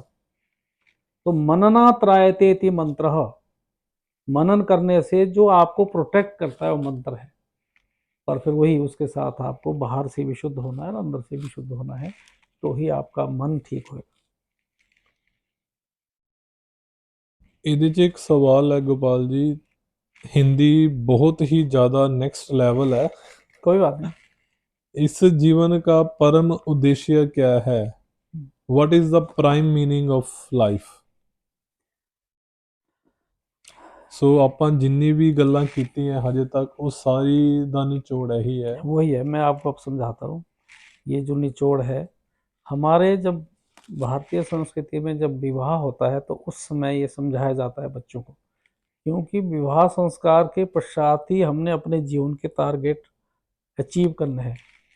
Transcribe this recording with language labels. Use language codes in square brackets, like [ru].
[hi] तो मनना त्रायते मंत्र, मनन करने से जो आपको प्रोटेक्ट करता है वो मंत्र है। पर फिर वही उसके साथ आपको बाहर से भी शुद्ध होना है और अंदर से भी शुद्ध होना है, तो ही आपका मन ठीक होगा। [pa] ਇਹਦੇ 'ਚ ਇੱਕ ਸਵਾਲ ਹੈ ਗੋਪਾਲ ਜੀ, ਹਿੰਦੀ ਬਹੁਤ ਹੀ [hi] ज़्यादा नेक्स्ट लेवल है। कोई बात नहीं। इस जीवन का परम उद्देश्य क्या है? [en] What is the prime meaning of life? [pa] सो ਆਪਾਂ ਜਿੰਨੀ ਵੀ ਗੱਲਾਂ ਕੀਤੀਆਂ ਹਜੇ ਤੱਕ ਉਹ ਸਾਰੀ ਦਾ ਨਿਚੋੜ ਇਹੀ ਹੈ। [hi] वही है, मैं आपको अब समझाता हूँ। ये जो निचोड़ है, हमारे जब भारतीय संस्कृति में जब विवाह होता है तो उस समय ये समझाया जाता है बच्चों को, क्योंकि विवाह संस्कार के पश्चात ही हमने अपने जीवन के टारगेट अचीव करने हैं।